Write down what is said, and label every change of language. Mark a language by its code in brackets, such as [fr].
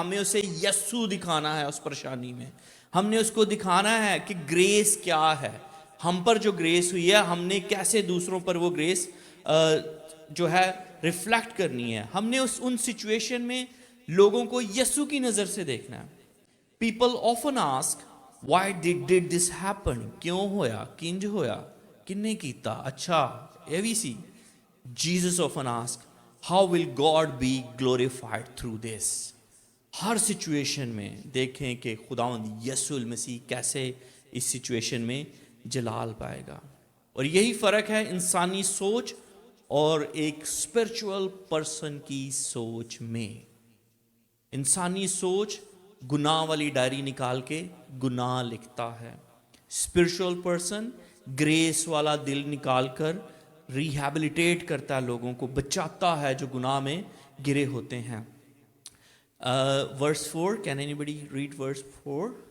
[ur] ہمیں اسے یسوع دکھانا ہے. اس پریشانی میں ہم نے اس کو دکھانا ہے کہ گریس کیا ہے، ہم پر جو گریس ہوئی ہے ہم نے کیسے دوسروں پر وہ گریس جو ہے ریفلیکٹ کرنی ہے. ہم نے ان سچویشن میں لوگوں کو یسوع کی نظر سے دیکھنا ہے. [en] people often ask why did this happen, [pa] کیوں ہویا، کنج ہویا، کن نے کیتا، اچھا اے وی سی. [en] Jesus often asked how will God be glorified through this. [ur] Hare situation میں دیکھیں کہ خداوند یسوع المسیح کیسے اس سچویشن میں جلال پائے گا. اور یہی فرق ہے انسانی سوچ اور ایک اسپرچول پرسن کی سوچ میں. انسانی سوچ گناہ والی ڈائری نکال کے گناہ لکھتا ہے. اسپرچول پرسن گریس والا دل نکال کر ریہیبلیٹیٹ کرتا ہے، لوگوں کو بچاتا ہے جو گناہ میں گرے ہوتے ہیں. [en] Verse 4, can anybody read verse 4?